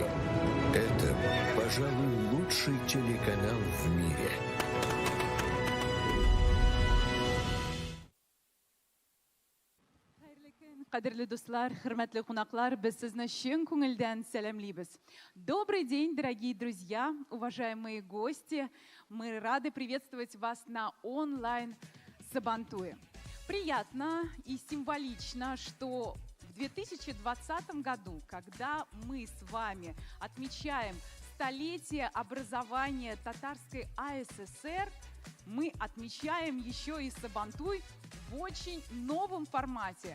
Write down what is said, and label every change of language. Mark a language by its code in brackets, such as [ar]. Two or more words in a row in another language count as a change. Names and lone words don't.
[ru] Это, пожалуй, лучший телеканал в мире. [tt] Кадерлі достар, хөрмәтле кунаклар, без сезне чын күңелдән сәламлибез. [ru] Добрый день, дорогие друзья, уважаемые гости. Мы рады приветствовать вас на онлайн-Сабантуе. Приятно и символично, что в 2020 году, когда мы с вами отмечаем столетие образования Татарской АССР, мы отмечаем еще и Сабантуй в очень новом формате.